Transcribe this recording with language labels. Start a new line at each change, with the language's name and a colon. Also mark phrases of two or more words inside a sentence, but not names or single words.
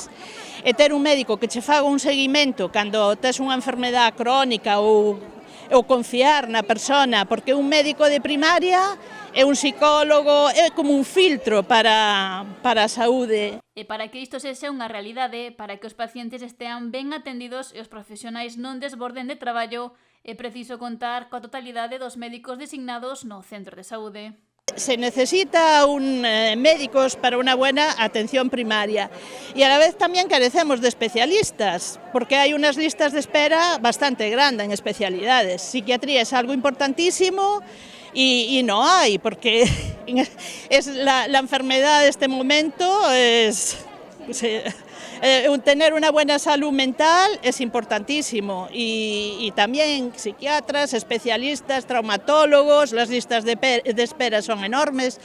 Galician: E ter un médico que che faga un seguimento cando tes unha enfermedade crónica ou confiar na persona, porque un médico de primaria é un psicólogo, é como un filtro para a saúde. E para que isto sexa unha realidade, para que os pacientes estean ben atendidos e os profesionais non desborden de traballo, é preciso contar coa totalidade dos médicos designados no centro de saúde.
Spanish: Se necesita médicos para una buena atención primaria y a la vez también carecemos de especialistas porque hay unas listas de espera bastante grandes en especialidades. Psiquiatría es algo importantísimo y no hay porque es la enfermedad de este momento tener una buena salud mental es importantísimo y también psiquiatras, especialistas, traumatólogos, las listas de espera son enormes.